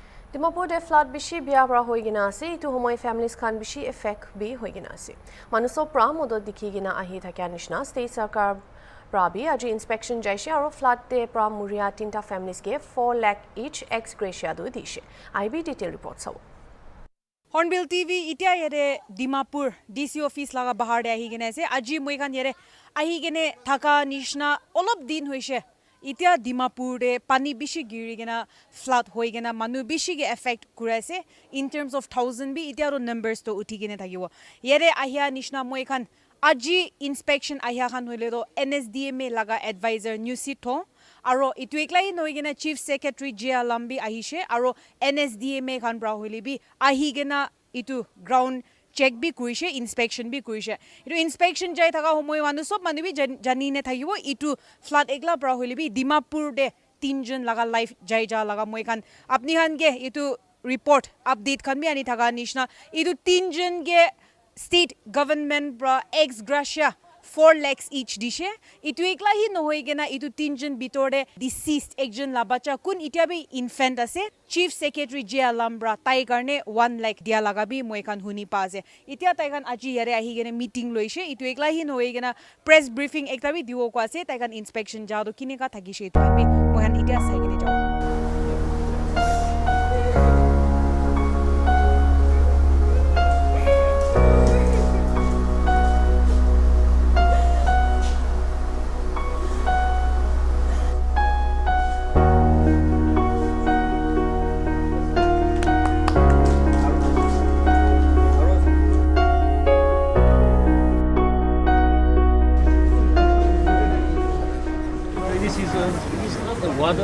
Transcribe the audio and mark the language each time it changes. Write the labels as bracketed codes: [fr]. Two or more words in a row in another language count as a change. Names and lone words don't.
[nag] Dimapur de flood bishi biya bra hoi gina ase itu homoy families khan bishi effect bi hoi gina ase manuso pra modot dikhi gina ahi thakya nishna state sarkar prabi aji inspection jaishe aro flood de pra muria tinta families ke 4 lakh each [en] ex gratia [nag] do dishe IB [en] detail report [nag] saw Hornbill TV itia yere Dimapur [en] DC office [nag] laga bahar de ahi gene ase aji moi khan yere ahi gene thaka nishna olop din hoise itia Dimapur de pani bishi giri gena flood hoi gena manu bishi ge effect kuraise [en] in terms of thousand [nag] bi itia ro numbers to uthi gene thagibo yere ahia nishna moi khan aji inspection ahia khan hoile do NSDMA laga advisor new seat ho aro itu eklai noi gena [en] chief secretary [nag] Jia Lambi ahishe aro NSDMA khan bra hoile bi ahi gena itu [en] ground check [nag] bi kuise inspection bi kuise itu inspection jai thaka homoy manu sob manu bi jani ne thagibo itu flood egla bra hoile bi Dimapur de tinjon laga life jai ja laga moi khan apni han ge itu [en] report update [nag] khan bi ani thaga nishna itu tinjon ge [en] state government [nag] bra [en] ex gratia 4 lakhs each [nag] dishe itu ekla hi no hoi gena itu tinjon bitore deceased ekjon la bacha kun itia bi infant ase [en] chief secretary [nag] Jia Lambra tai karne 1 lakh dia laga bi moi kan huni pa ase itia tai kan aji yare ahi gene meeting loise itu ekla hi no hoi gena [en] press briefing [nag] ekta bi diwo ko ase tai kan inspection ja do kine ka thagi she to bi moi han itia sai gene jaw [en] This is not the water